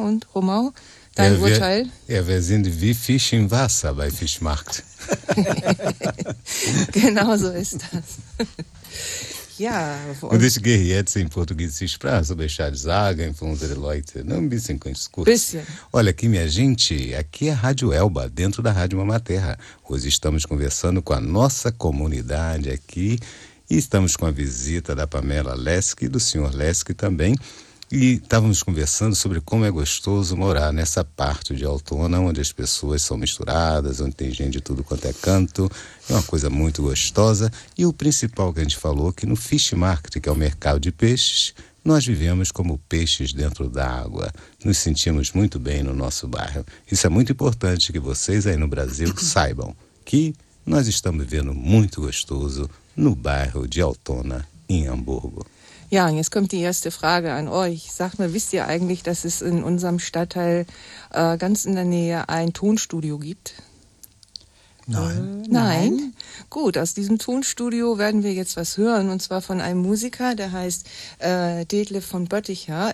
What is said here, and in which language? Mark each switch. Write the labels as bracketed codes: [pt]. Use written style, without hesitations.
[de] Und Romau, dein Urteil? Ja, wir sind wie Fisch im Wasser bei Fischmarkt. Genau so ist das. Ja, und ich gehe jetzt in portugiesische Sprache, so [pt] deixar de [de] sagen, von unseren Leuten, ne, ein bisschen kurz. [pt] Olha aqui, minha gente, aqui é Rádio Elba, dentro da Rádio Mama Terra. Hoje estamos conversando com a nossa comunidade aqui e estamos com a visita da Pamela Leske e do Sr. Leske também. E estávamos conversando sobre como é gostoso morar nessa parte de Altona, onde as pessoas são misturadas, onde tem gente de tudo quanto é canto. É uma coisa muito gostosa. E o principal que a gente falou é que no Fischmarkt, que é o mercado de peixes, Nós vivemos como peixes dentro d'água. Nos sentimos muito bem no nosso bairro. Isso é muito importante que vocês aí no Brasil saibam que nós estamos vivendo muito gostoso no bairro de Altona, em Hamburgo. [de] Ja, und jetzt kommt die erste Frage an euch. Sag mal, wisst ihr eigentlich, dass es in unserem Stadtteil ganz in der Nähe ein Tonstudio gibt? Nein. Nein? Gut, aus diesem Tonstudio werden wir jetzt was hören, und zwar von einem Musiker, der heißt Detlef von Bötticher.